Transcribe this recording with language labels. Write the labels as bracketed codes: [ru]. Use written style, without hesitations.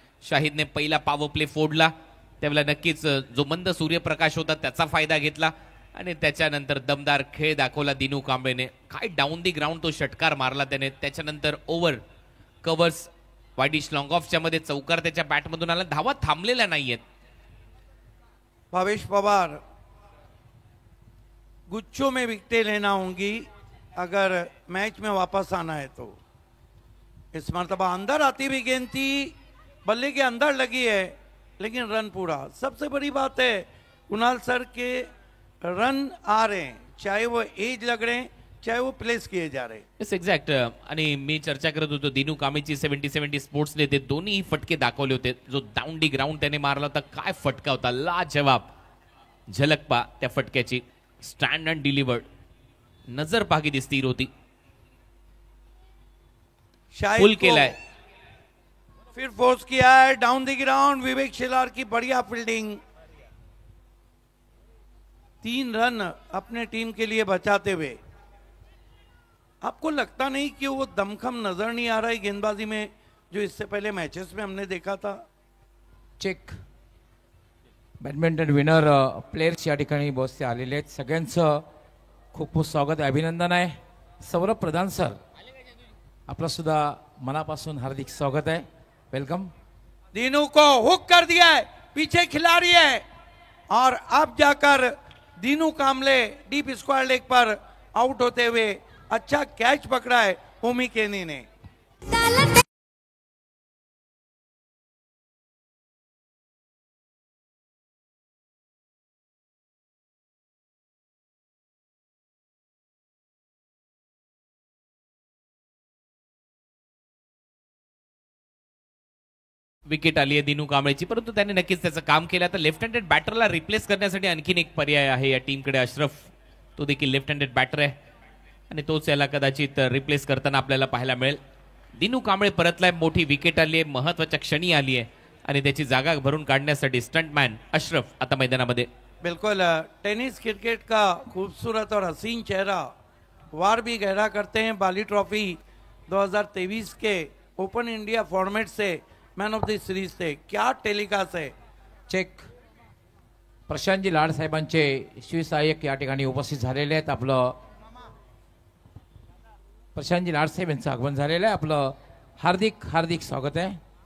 [mr] शाहिदने पहिला power play फोडला, त्यावेळेला नक्कीच जो मंद सूर्यप्रकाश होता त्याचा फायदा घेतला आणि त्याच्यानंतर दमदार खेळ दाखवला दिनू कांबळेने। काय डाऊन दी ग्राउंड तो षटकार मारला त्याने। त्याच्यानंतर ओव्हर कव्हर्स वाइडिश लॉंग ऑफच्या मध्ये चौकार त्याच्या बॅटमधून आला। धावा थांबलेल्या नाहीयेत। [hi] भावेश पवार, गुच्छों में विकेटें लेना होंगी अगर मैच में वापस आना है तो। इस मर्तबा अंदर आती भी गेंद थी, बल्ले के अंदर लगी है लेकिन रन पूरा। सबसे बड़ी बात है कुणाल सर के रन आ रहे हैं, चाहे वो एज लग रहे हैं चाहे वो प्लेस किए जा रहे। [en] Yes exact. [mr] आणि मी चर्चा करत होतो दिनू कांबळेची 70-70 स्पोर्ट्सने ते दोन्ही फटके दाखवले होते। जो डाऊन डी ग्राउंड त्याने मारला होता, काय फटका होता, लाजवाब। झलक पा त्या फटक्याची, [en] stand and delivered, [mr] नजर पागी ती स्थिर होती। फुल केलाय, [hi] फिर फोर्स किया है डाउन द ग्राउंड, विवेक शेलार की बढ़िया फील्डिंग, 3 रन अपने टीम के लिए बचाते हुए। आपको लगता नहीं कि वो दमखम नजर नहीं आ रहा है गेंदबाजी में जो इससे पहले मैचेस में हमने देखा था? [mr] चेक बॅडमिंटन विनर प्लेयर्स या ठिकाणी बसते आलेले आहेत. सगळ्यांचं खूप खूप स्वागत आहे, अभिनंदन आहे. सौरभ प्रधान सर, आपलं सुद्धा मनापासून हार्दिक स्वागत आहे. [en] Welcome. [hi] दीनू को हुक कर दिया है, पीछे खिलाड़ी है और अब जाकर दीनू कामले डीप स्क्वायर लेग पर आउट होते हुए अच्छा कैच पकड़ा है ओमी केनी ने. [mr] विकेट आली आहे दिनू कांबळेची, परंतु त्याने नक्कीच त्याचं काम केलं. आता लेफ्ट हँडेड बॅटरला रिप्लेस करण्यासाठी आणखीन एक पर्याय आहे या टीमकडे. अशरफ तो देखील लेफ्ट हँडेड बॅटर आहे आणि तोच याला कदाचित रिप्लेस करताना आपल्याला पाहायला मिळेल. दिनू कांबळे परतलाय, मोठी विकेट आली आहे, महत्वाच्या क्षणी आली आहे आणि त्याची जागा भरून काढण्यासाठी स्टंटमॅन अशरफ आता मैदानामध्ये. [hi] बिल्कुल टेनिस क्रिकेट का खूबसूरत और हसीन चेहरा वार भी गहरा करते हैं. बाली ट्रॉफी 2023 के ओपन इंडिया फॉर्मेट से मैन ऑफ द सीरीज थे. क्या टेलिकास्ट है. [mr] चेक प्रशांतजी लाड साहेबांचे शिवसहाय्यक या ठिकाणी उपस्थित झालेले आहेत. आपलं प्रशांतजी लाड साहेब यांचं आगमन झालेलं आहे. आपलं हार्दिक हार्दिक स्वागत आहे.